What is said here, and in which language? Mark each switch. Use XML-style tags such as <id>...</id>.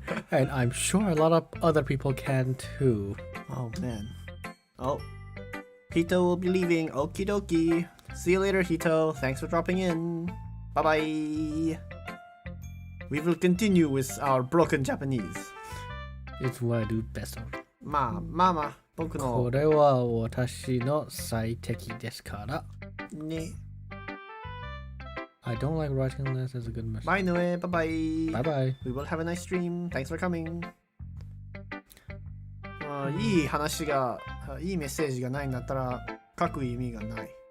<en>And I'm sure a lot of other people can too. Oh, man. Oh, Hito will be leaving. Okie dokie. See you later, Hito. Thanks for dropping in. Bye-bye. We will continue with our broken Japanese. It's what I do best on.</en> <ja>まあ僕のこれは私の最適ですからね。</ja> <en>I don't like writing unless there's a good message. Bye, Noe. Bye-bye. Bye-bye. We will have a nice stream. Thanks for coming.</en> <ja>いい話がいいメッセージがないんだったら書く意味がない。</ja>